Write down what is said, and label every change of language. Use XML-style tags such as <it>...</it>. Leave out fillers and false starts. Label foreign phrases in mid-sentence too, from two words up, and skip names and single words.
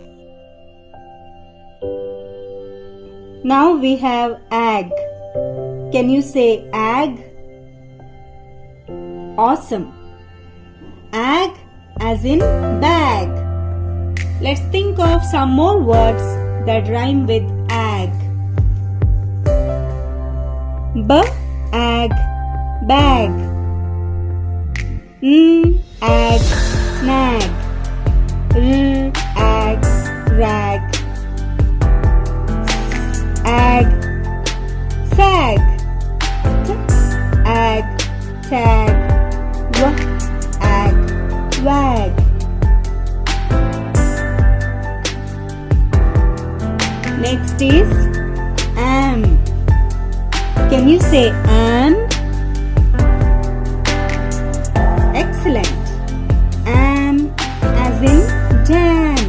<en>Now we have ag. Can you say ag? Awesome. Ag as in bag. Let's think of some more words that rhyme with ag. B-ag, bag. Ag, nag. Ag, rag. Ag, sag. Ag, tag. Ag, wag. Next is am. Can you say am? Excellent. Am as in jam.</en>